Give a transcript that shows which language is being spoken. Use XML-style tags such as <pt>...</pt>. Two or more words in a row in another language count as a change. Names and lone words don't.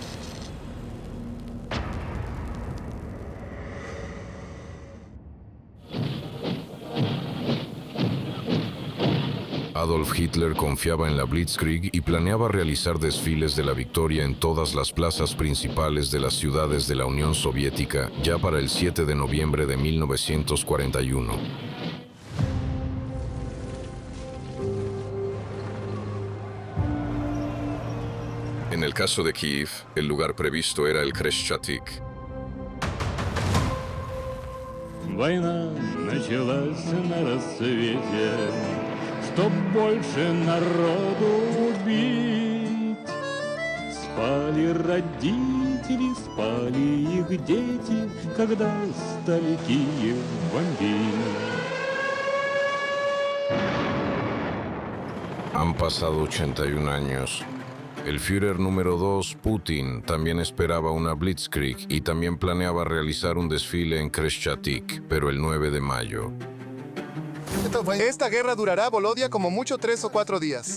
<es>Adolf Hitler confiaba en la Blitzkrieg y planeaba realizar desfiles de la victoria en todas las plazas principales de las ciudades de la Unión Soviética ya para el 7 de noviembre de 1941. En el caso de Kiev, el lugar previsto era el Krещатик.</es> <ru>Война началась на рассвете, чтоб больше народу убить. Спали родители, спали их дети, когда стали Киев бомбить.</ru> <es>Han pasado 81 años. El Führer número 2, Putin, también esperaba una Blitzkrieg y también planeaba realizar un desfile en Krещатик, pero el 9 de mayo. Esta guerra durará, Volodya, como mucho 3 o 4 días.</es>